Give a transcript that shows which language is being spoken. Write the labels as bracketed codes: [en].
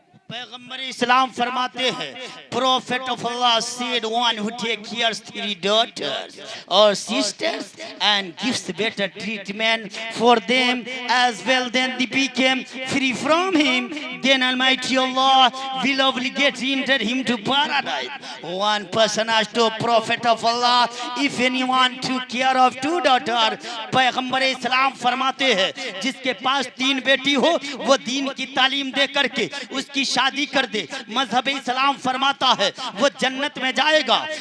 [hi] पैगंबर इस्लाम फरमाते हैं [en] Prophet of Allah said, one who takes care of 3 daughters or sisters and gives better treatment for them as well, then they became free from him. Then Almighty Allah will obligate enter him to paradise. One person asked to Prophet of Allah, if anyone took care of 2 daughters, [hi] पैगंबर इस्लाम फरमाते हैं जिसके पास 3 बेटी हो वो दीन की तालीम दे करके उसकी शादी कर दे, मजहब इस्लाम फरमाता है वो जन्नत में जाएगा।